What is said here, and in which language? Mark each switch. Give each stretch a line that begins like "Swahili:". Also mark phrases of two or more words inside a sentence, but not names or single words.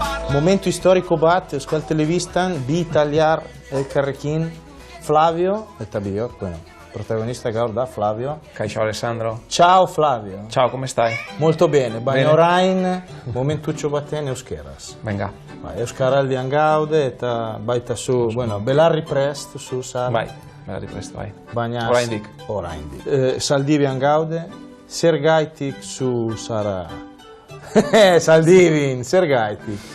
Basque: Momentu historiko bat, Euskal Telebistan, bi italiar elkarrekin, Flavio eta biok, bueno, protagonista gaur da Flavio. Kaixo Alessandro.
Italian: Ciao Flavio. Ciao, come stai? Molto bene,
Basque: baina orain momentutxo batean euskeraz. Venga. Euskaraldian gaude eta baita zu, bueno, belarri prest zu zara. Bai, belarri prest, bai. Baina oraindik. Saldibian gaude, zer gaitik zu zara. Saldibin, zer gaitik.